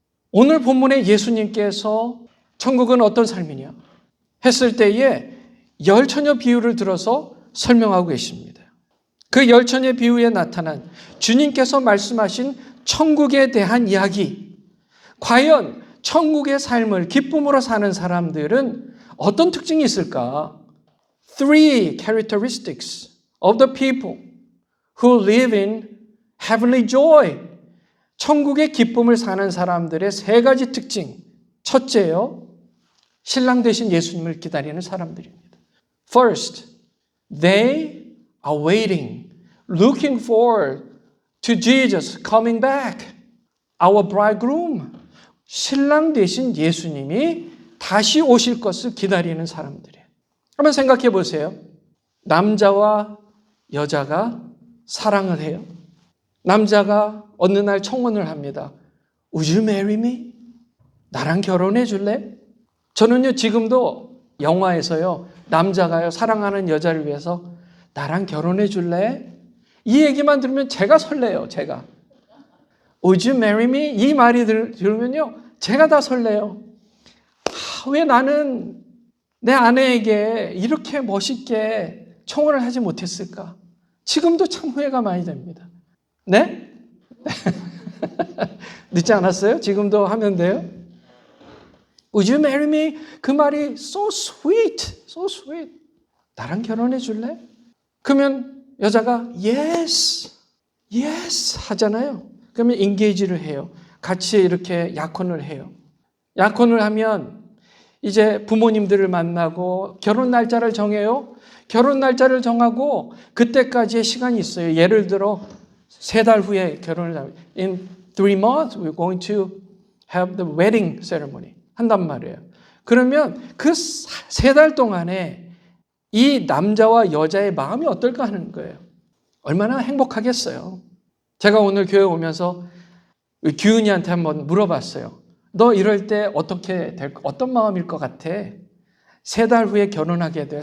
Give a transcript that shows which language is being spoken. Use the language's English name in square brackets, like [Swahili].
[Korean] 오늘 본문에 예수님께서 천국은 어떤 삶이냐 했을 때에 열처녀 비유를 들어서 설명하고 계십니다. 그 열처녀 비유에 나타난 주님께서 말씀하신 천국에 대한 이야기. 과연 천국의 삶을 기쁨으로 사는 사람들은 어떤 특징이 있을까? [English] Three characteristics of the people who live in heavenly joy. [Korean] 천국의 기쁨을 사는 사람들의 세 가지 특징. 첫째요, 신랑 되신 예수님을 기다리는 사람들입니다. [English] First, they are waiting, looking forward to Jesus coming back, our bridegroom. [Korean] 신랑 되신 예수님이 다시 오실 것을 기다리는 사람들이에요. 한번 생각해 보세요. 남자와 여자가 사랑을 해요. 남자가 어느 날 청혼을 합니다. [English] Would you marry me? [Korean] 나랑 결혼해 줄래? 저는요, 지금도 영화에서요, 남자가요, 사랑하는 여자를 위해서 나랑 결혼해 줄래? 이 얘기만 들으면 제가 설레요, 제가. [English] Would you marry me? [Korean] 이 말이 들으면요, 제가 다 설레요. 왜 나는 내 아내에게 이렇게 멋있게 청혼을 하지 못했을까? 지금도 참 후회가 많이 됩니다. 네? 늦지 않았어요? 지금도 하면 돼요? [English] Would you marry me? [Korean] 그 말이 [English] so sweet, so sweet. [Korean] 나랑 결혼해 줄래? 그러면 여자가 [English] yes, yes [Korean] 하잖아요. 그러면 engage를 해요. 같이 이렇게 약혼을 해요. 약혼을 하면 이제 부모님들을 만나고 결혼 날짜를 정해요. 결혼 날짜를 정하고 그때까지의 시간이 있어요. 예를 들어 3달 후에 결혼을 하면 [English] in 3 months we're going to have the wedding ceremony [Korean] 한단 말이에요. 그러면 그 3달 동안에 이 남자와 여자의 마음이 어떨까 하는 거예요. 얼마나 행복하겠어요. 제가 오늘 교회 오면서 규은이한테 한번 물어봤어요. 너 이럴 때 어떤 마음일 것 같아? 3달 후에 결혼하게 돼.